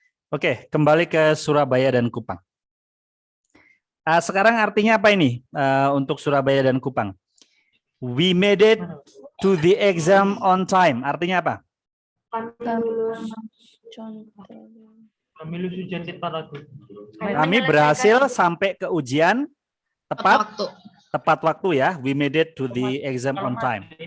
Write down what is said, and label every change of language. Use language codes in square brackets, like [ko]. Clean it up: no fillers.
[id] Oke, kembali ke Surabaya dan Kupang. Sekarang artinya apa ini untuk Surabaya dan Kupang? [en] We made it to the exam on time. [id] Artinya apa? Kami lulus ujian tepat waktu. Kami berhasil sampai ke ujian tepat waktu ya. [en] We made it to the exam on time.